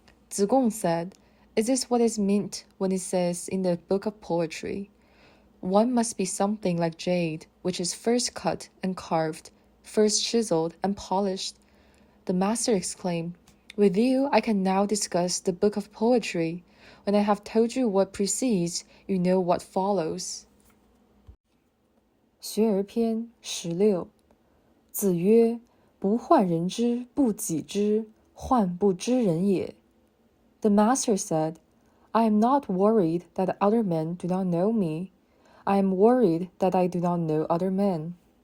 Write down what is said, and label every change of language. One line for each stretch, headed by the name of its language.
English: Tzu Gong said, Is this what is meant when it says in the book of poetry, One must be something like jade, which is first cut and carved, first chiseled and polished? The master exclaimed, With you I can now discuss the book of poetry. When I have told you what precedes, you know what follows.
Chinese: 学而篇16子曰：不患人之不己知，患不知人也。
English: The master said, I am not worried that other men do not know me. I am worried that I do not know other men.